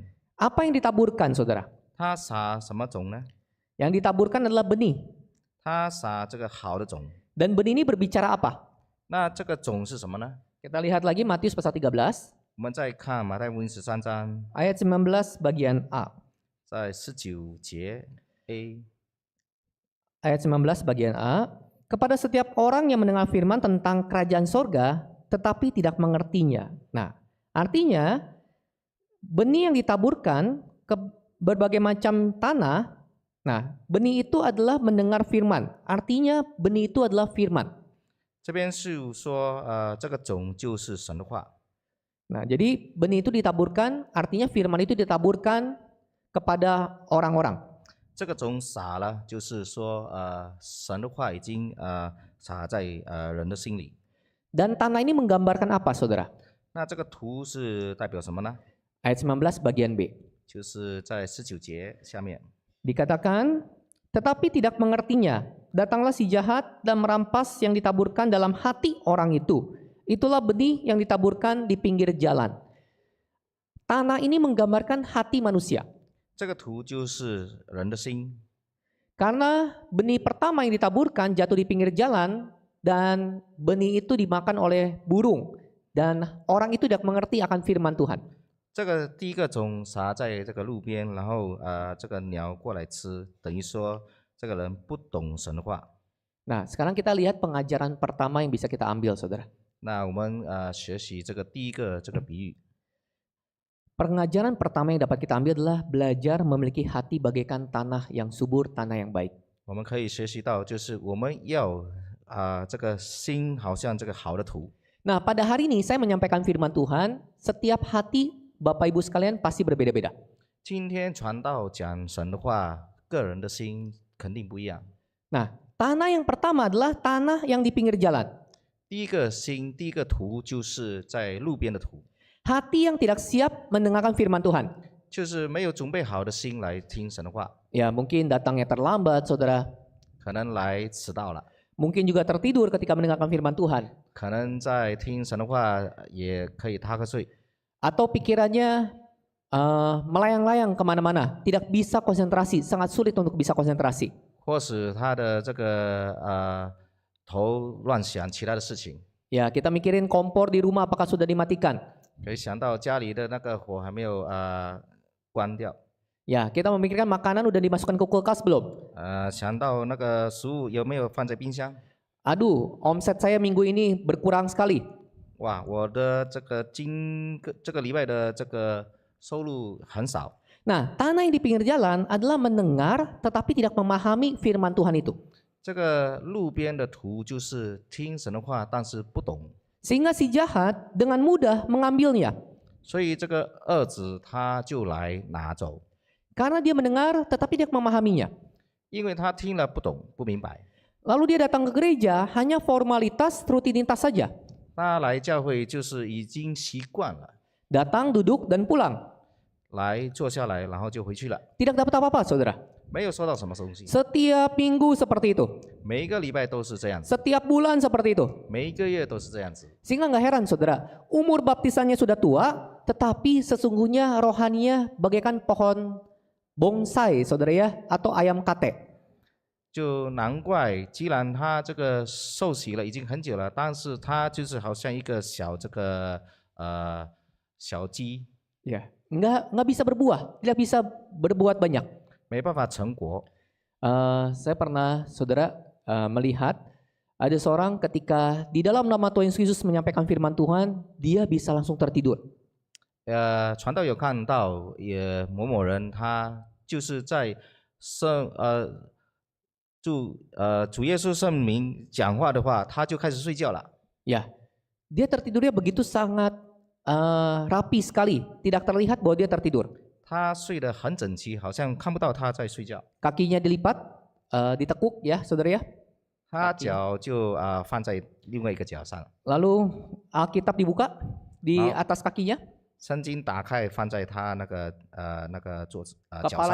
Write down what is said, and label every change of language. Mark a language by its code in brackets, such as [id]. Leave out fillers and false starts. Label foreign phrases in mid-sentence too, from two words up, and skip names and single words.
[id] Apa yang ditaburkan, saudara? [zh] 他撒什么种呢？ [id] Yang ditaburkan adalah benih. [zh] 他撒这个好的种。 [id] Dan benih ini berbicara apa? [zh] 那这个种是什么呢？ [id] Kita lihat lagi Matius pasal 13, [zh] 我们再看马太福音13章， [id] ayat 19 bagian A. [zh] 在19节 A， [id] Ayat 19 bagian A. Kepada setiap orang yang mendengar firman tentang kerajaan sorga, tetapi tidak mengertinya. Nah, artinya benih yang ditaburkan ke berbagai macam tanah. Nah, benih itu adalah mendengar firman. Artinya benih itu adalah firman. [zh] 这边是说，这个种就是神的话。 [id] Nah, jadi benih itu ditaburkan, artinya firman itu ditaburkan kepada orang-orang. [zh] 这个种撒了，就是说，神的话已经撒在人的心里。 [id] Dan tanah ini menggambarkan apa, saudara? [zh] 那这个图是代表什么呢？ [id] Ayat 19 bagian B. [zh] 就是在19节下面。 [id] Dikatakan, tetapi tidak mengertinya. Datanglah si jahat dan merampas yang ditaburkan dalam hati orang itu. Itulah benih yang ditaburkan di pinggir jalan. Tanah ini menggambarkan hati manusia. [zh] 这个图就是人的心， [id] Karena benih pertama yang ditaburkan jatuh di pinggir jalan dan benih itu dimakan oleh burung. Dan orang itu tidak mengerti akan firman Tuhan. [zh] 这个第一个种撒在这个路边，然后这个鸟过来吃，等于说这个人不懂神的话。 [id] Nah, sekarang kita lihat pengajaran pertama yang bisa kita ambil, saudara. [zh] 那我们学习这个第一个这个比喻。 [id] Pengajaran pertama yang dapat kita ambil adalah belajar memiliki hati bagaikan tanah yang subur, tanah yang baik. [zh] 我们可以学习到，就是我们要这个心好像这个好的土。 [id] Nah, pada hari ini saya menyampaikan firman Tuhan, setiap hati Bapak Ibu sekalian pasti berbeda-beda. [zh] 今天传道讲神的话，个人的心肯定不一样。 [id] Nah, tanah yang pertama adalah tanah yang di pinggir jalan. [zh] 第一个心，第一个土就是在路边的土， [id] Hati yang tidak siap mendengarkan firman Tuhan. [zh] 就是没有准备好的心来听神的话， [id] Ya, mungkin datangnya terlambat, saudara. [zh] 可能来迟到了， [id] Mungkin juga tertidur ketika mendengarkan firman Tuhan. [zh] 可能在听神的话也可以打瞌睡， [id] Atau pikirannya melayang-layang kemana-mana. Tidak bisa konsentrasi, sangat sulit untuk bisa konsentrasi. [zh] 或使他的这个头乱想其他的事情， [id] Ya, kita mikirin kompor di rumah apakah sudah dimatikan. [zh] 可以想到家里的那个火还没有关掉， [id] Ya, kita memikirkan makanan udah dimasukkan ke kulkas belum? [zh] 想到那个食物有没有放在冰箱？ [id] Aduh, omset saya minggu ini berkurang sekali. [zh] 哇，我的这个礼拜的这个收入很少。 [id] Nah, tanah yang di pinggir jalan adalah mendengar tetapi tidak memahami firman Tuhan itu. [zh] 这个路边的图就是听神的话，但是不懂， [id] Sehingga si jahat dengan mudah mengambilnya. [zh] 所以这个二子他就来拿走。 [id] Karena dia mendengar tetapi dia memahaminya. [zh] 因为他听了不懂不明白。 [id] Lalu dia datang ke gereja hanya formalitas, rutinitas saja. [zh] 他来教会就是已经习惯了， [id] Datang, duduk, dan pulang. [zh] 来坐下来，然后就回去了， [id] Tidak dapat apa-apa, saudara. [zh] 没有收到什么东西。 [id] Setiap minggu seperti itu. [zh] 每一个礼拜都是这样子， [id] Setiap bulan seperti itu. [zh] 每一个月都是这样子。 [id] Sehingga nggak heran, saudara. Umur baptisannya sudah tua, tetapi sesungguhnya rohaninya bagaikan pohon bonsai, saudara ya, atau ayam kate. [zh] 就难怪，既然他这个受洗了已经很久了，但是他就是好像一个小小鸡， [id] Ya, nggak bisa berbuah, tidak bisa berbuat banyak. [zh] 没办法成果。 [id] Saya pernah, saudara, melihat ada seorang ketika di dalam nama Tuhan Yesus menyampaikan firman Tuhan, dia bisa langsung tertidur. [zh] 传道有看到，也某某人他就是在主耶稣圣名讲话的话，他就开始睡觉了。 [id] Ya, dia tertidurnya begitu sangat rapi sekali, tidak terlihat bahwa dia tertidur. [zh] 他睡得很整齐，好像看不到他在睡觉。 [id] Kakinya dilipat, ditekuk ya, saudara ya. [zh] 他脚就放在另外一个脚上， [id] Lalu Alkitab dibuka di atas kakinya, [zh] 圣经打开放在他那个桌子脚上，